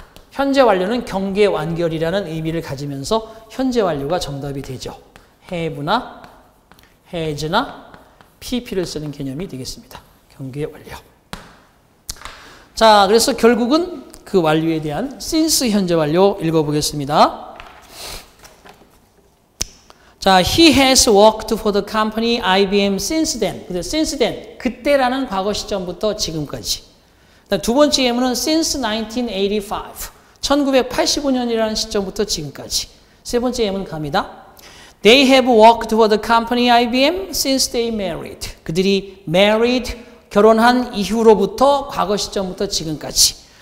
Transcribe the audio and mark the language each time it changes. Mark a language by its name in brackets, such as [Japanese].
[Korean] 현재 완료는 경계 완결이라는 의미를 가지면서 현재 완료가 정답이 되죠. have나 has나 pp를 쓰는 개념이 되겠습니다. 경계 완료. 자, 그래서 결국은 그 완료에 대한 since 현재 완료 읽어보겠습니다. [English] 자, he has worked for the company IBM since then. since then, [Korean] 그때라는 과거 시점부터 지금까지. 두 번째 예문은 [English] since 1985. [Korean] 1985년이라는 시점부터 지금까지. 세 번째 예문 갑니다. [English] They have worked for the company IBM since they married. [Korean] 그들이 married, 결혼한 이후로부터 과거 시점부터 지금까지.